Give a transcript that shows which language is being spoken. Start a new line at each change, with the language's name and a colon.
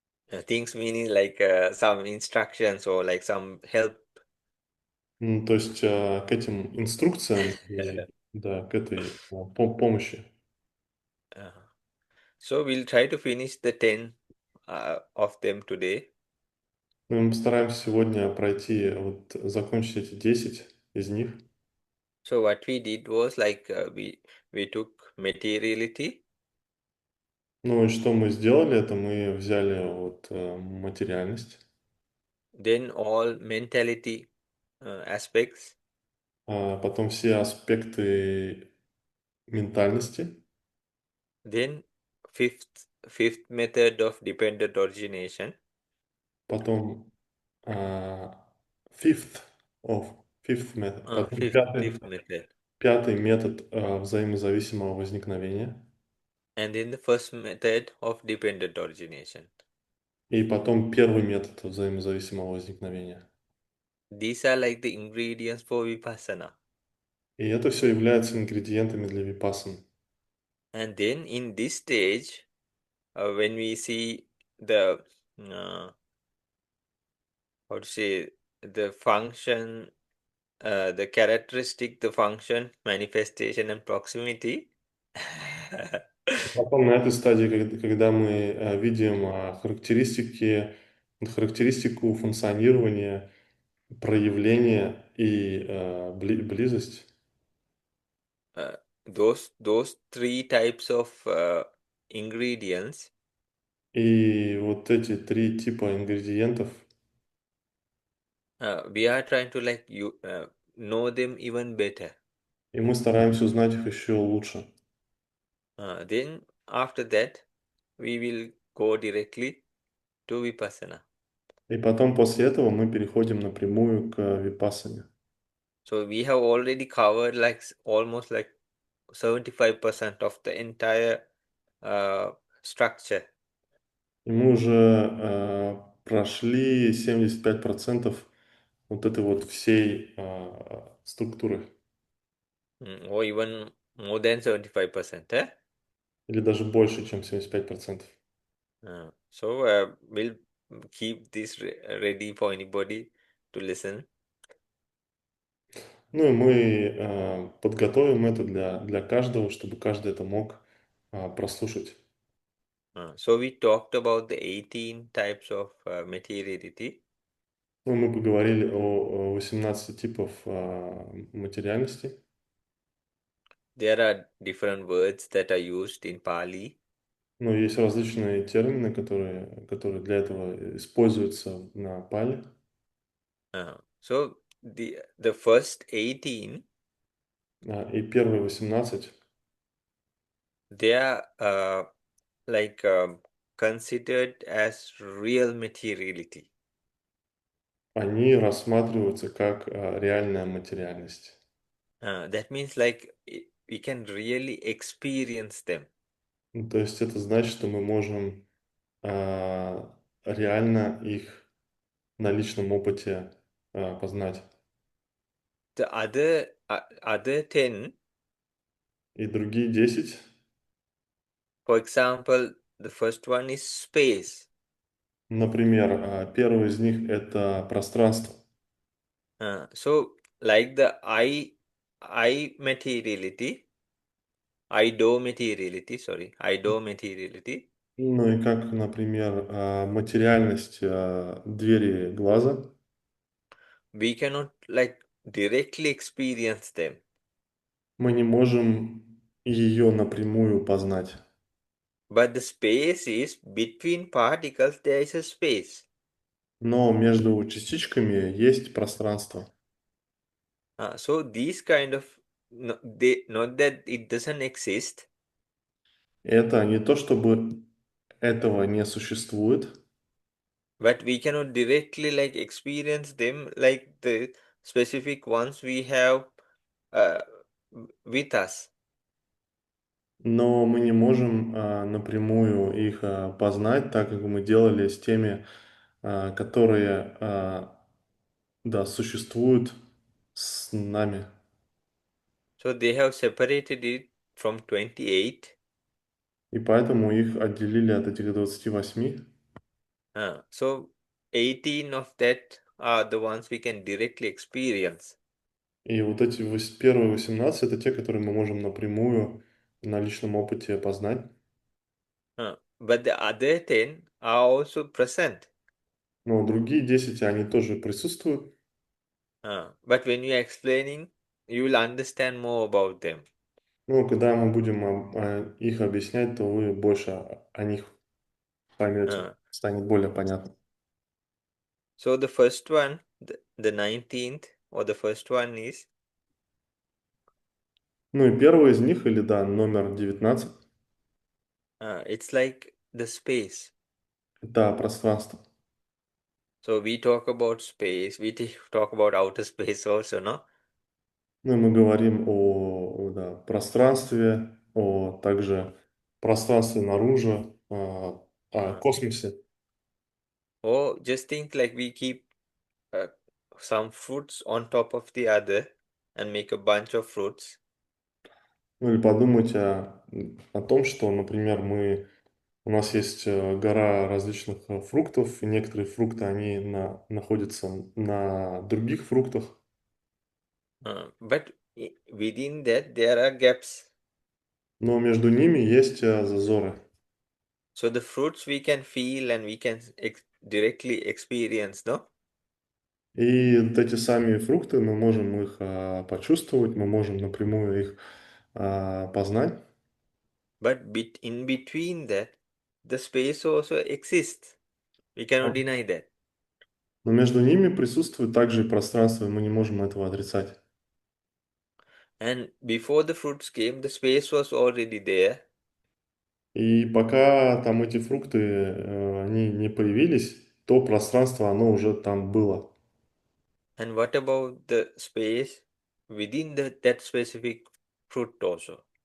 English: Things meaning like some instructions or like some help.
Russian: То есть к этим инструкциям и да, к этой помощи.
English: Uh, so we'll try to finish the 10 of them today.
Russian: Ну, мы постараемся сегодня пройти, вот закончить эти 10 из них.
English: So what we did was like we took materiality.
Russian: Ну и что мы сделали, это мы взяли вот материальность,
English: then all mentality aspects,
Russian: потом все аспекты ментальности,
English: then fifth method of dependent origination,
Russian: потом а,
English: fifth of fifth method,
Russian: потом
English: fifth method,
Russian: пятый метод взаимозависимого возникновения,
English: and then the first method of dependent origination.
Russian: и потом первый метод взаимозависимого возникновения.
English: These are like the ingredients for vipassana.
Russian: И это все является ингредиентами для випассаны.
English: And then in this stage, when we see the how to say the function, the characteristic, the function, manifestation, and proximity.
Russian: Потом на этой стадии, когда мы видим характеристику функционирования, проявления и близость,
English: uh, those three types of ingredients,
Russian: и вот эти три типа ингредиентов,
English: we are trying to like you know them even better.
Russian: и мы стараемся узнать их еще лучше.
English: Then after that, we will go directly to vipassana.
Russian: И потом после этого мы переходим напрямую к випассане.
English: So we have already covered like almost like 75% of the entire structure.
Russian: И мы уже прошли 75% вот этой вот всей структуры.
English: Or even more than 75%. Eh?
Russian: Или даже больше, чем 75%.
English: So we'll keep this ready for anybody to listen.
Russian: Ну и мы подготовим это для каждого, чтобы каждый это мог прослушать.
English: So we talked about the 18 types of materiality.
Russian: Ну, мы поговорили о 18 типов материальности.
English: There are different words that are used in Pali.
Russian: Но есть различные термины, которые для этого используются на пали.
English: So the first 18,
Russian: И первые 18,
English: they are like considered as real materiality.
Russian: они рассматриваются как реальная материальность.
English: That means like we can really experience them.
Russian: Ну, то есть это значит, что мы можем реально их на личном опыте познать.
English: The other 10,
Russian: И другие 10,
English: for example, the first one is space.
Russian: например, первый из них это пространство.
English: So like the I materiality, I do materiality.
Russian: Ну и как, например, материальность двери глаза.
English: We cannot like directly experience them,
Russian: Мы не можем ее напрямую познать.
English: but the space is between particles. There is a space.
Russian: Но между частичками есть пространство.
English: So these kind of no, they not that it doesn't exist,
Russian: Это не то, чтобы этого не существует,
English: but we cannot directly like experience them like the specific ones we have uh, with us.
Russian: но мы не можем напрямую их познать, так как мы делали с теми, которые да, существуют с нами.
English: So they have separated it from 28.
Russian: И поэтому их отделили от этих 28.
English: So 18 of that are the ones we can directly experience.
Russian: И вот эти первые 18 это те, которые мы можем напрямую на личном опыте познать.
English: But the other 10 are also present.
Russian: Но другие 10, они тоже присутствуют.
English: But when you are explaining, you will understand more about them.
Russian: Ну, когда мы будем их объяснять, то вы больше о них поймете, Uh, станет более понятно.
English: so the first one, the 19th, or the first one is
Russian: Ну и первый из них, или да, номер 19,
English: it's like the space.
Russian: это пространство.
English: So we talk about space, we talk about outer space also, no?
Russian: Ну и мы говорим да, пространстве, о также пространстве наружу, о Uh, космосе.
English: or just think like we keep uh, some fruits on top of the other and make a bunch of fruits.
Russian: Ну или подумайте о том, что, например, у нас есть гора различных фруктов, и некоторые фрукты, они находятся на других фруктах,
English: But within that there are gaps.
Russian: но между ними есть зазоры.
English: So the fruits we can feel and we can directly experience, no?
Russian: И вот эти сами фрукты, мы можем их почувствовать, мы можем напрямую их познать.
English: But in between that, the space also exists. We cannot deny that.
Russian: Но между ними присутствует также и пространство, и мы не можем этого отрицать.
English: And before the fruits came, the space was already there.
Russian: И пока там эти фрукты, они не появились, то пространство, оно уже там было.
English: And what about the space within that specific fruit also?